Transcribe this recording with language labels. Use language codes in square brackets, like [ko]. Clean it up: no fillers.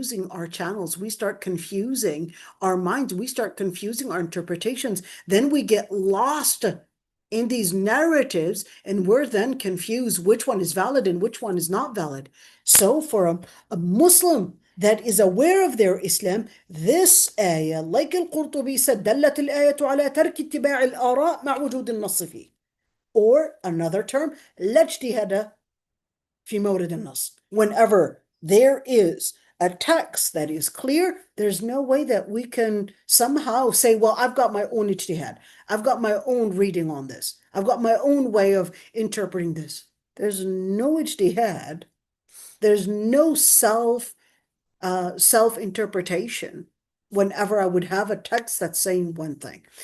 [en] our channels, we start confusing our minds, we start confusing our interpretations, then we get lost in these narratives, and we're then confused which one is valid and which one is not valid. So for a Muslim that is aware of their Islam, this ayah, like al-Qurtubi said, [ar] دلت الآية على ترك اتباع الآراء مع وجود النص فيه. [en] Or another term, [ar] لا اجتهاد في مورد النص. [en] Whenever there is a text that is clear, there's no way that we can somehow say, well, I've got my own ijtihad. I've got my own reading on this. I've got my own way of interpreting this. There's no ijtihad. There's no self-interpretation whenever I would have a text that's saying one thing.